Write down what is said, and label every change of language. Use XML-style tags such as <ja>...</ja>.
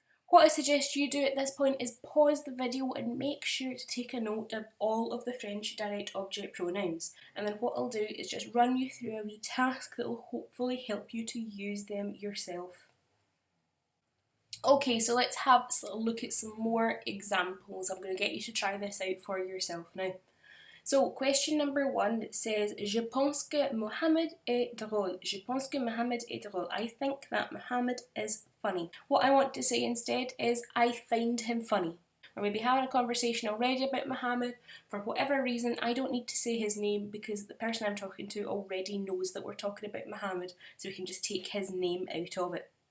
<en>What I suggest you do at this point is pause the video and make sure to take a note of all of the French direct object pronouns. And then what I'll do is just run you through a wee task that will hopefully help you to use them yourself. Okay, so let's have a look at some more examples. I'm going to get you to try this out for yourself now. So question number 1 says,</en> <fr>Je pense que Mohammed est drôle. Je pense que Mohammed est drôle.</fr> <en>I think that Mohammed is funny. What I want to say instead is, I find him funny. Or maybe having a conversation already about Mohammed. For whatever reason, I don't need to say his name because the person I'm talking to already knows that we're talking about Mohammed, so we can just take his name out of it.</en>